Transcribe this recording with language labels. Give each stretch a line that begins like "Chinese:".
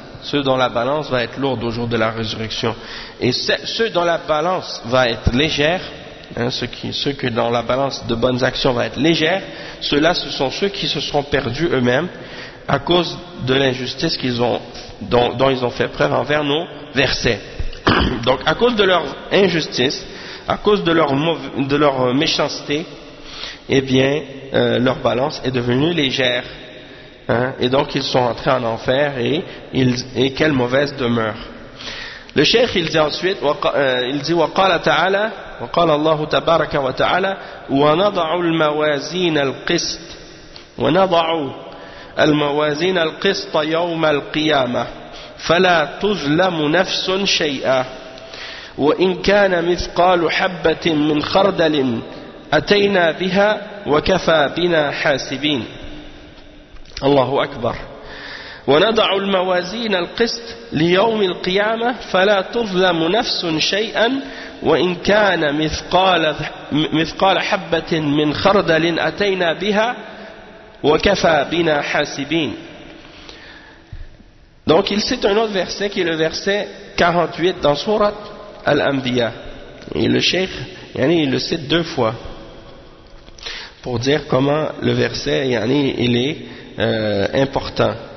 French: Ceux dont la balance va être lourde au jour de la résurrection. Et ceux dont la balance va être légère, hein, ceux que dans la balance de bonnes actions va être légère, ceux-là ce sont ceux qui se seront perdus eux-mêmes à cause de l'injustice dont ils ont fait preuve envers nos versets. Donc à cause de leur injustice, à cause de leur méchanceté, eh bien leur balance est devenue légère, hein, et donc ils sont entrés en enfer et quelle mauvaise demeure. Le cheikh il dit
Arabic: ensuite, il dit وقال تعالى وقال الله تبارك وتعالى ونضع الموازين القسط ونضع الموازين القسط يوم القيامة فلا تظلم نفس شيئا وإن كان مثقال حبة من خردل أتينا بها وكفى بنا حاسبين. الله أكبر. ونضع الموازين القسط ليوم القيامة فلا تظلم نفس شيئا وإن كان مثقال حبة من خردل أتينا بها وكفى بنا حاسبين.
French: Donc il cite un autre verset qui est le verset 48 dans Surat Al-Anbiya. Et le Cheikh, yani, il le cite deux fois pour dire comment le verset, yani, il est important.